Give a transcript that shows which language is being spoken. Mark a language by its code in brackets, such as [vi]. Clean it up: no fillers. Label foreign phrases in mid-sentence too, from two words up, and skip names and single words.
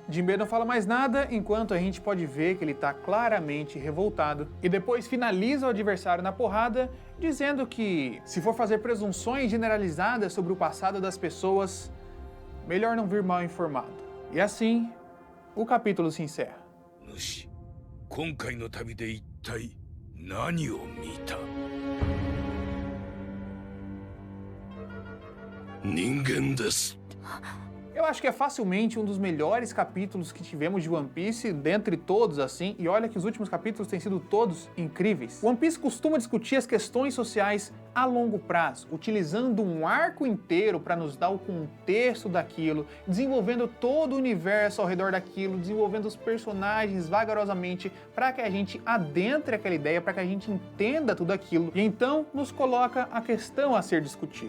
[pt] Jinbe não fala mais nada, enquanto a gente pode ver que ele está claramente revoltado, e depois finaliza o adversário na porrada, dizendo que se for fazer presunções generalizadas sobre o passado das pessoas, melhor não vir mal informado. E assim, o capítulo se encerra. [ja] 今回の旅で一体何を見た？人間です。 [pt] Eu acho que é facilmente um dos melhores capítulos que tivemos de One Piece, dentre todos assim, e olha que os últimos capítulos têm sido todos incríveis. One Piece costuma discutir as questões sociais a longo prazo, utilizando um arco inteiro para nos dar o contexto daquilo, desenvolvendo todo o universo ao redor daquilo, desenvolvendo os personagens vagarosamente para que a gente adentre aquela ideia, para que a gente entenda tudo aquilo, e então nos coloca a questão a ser discutida.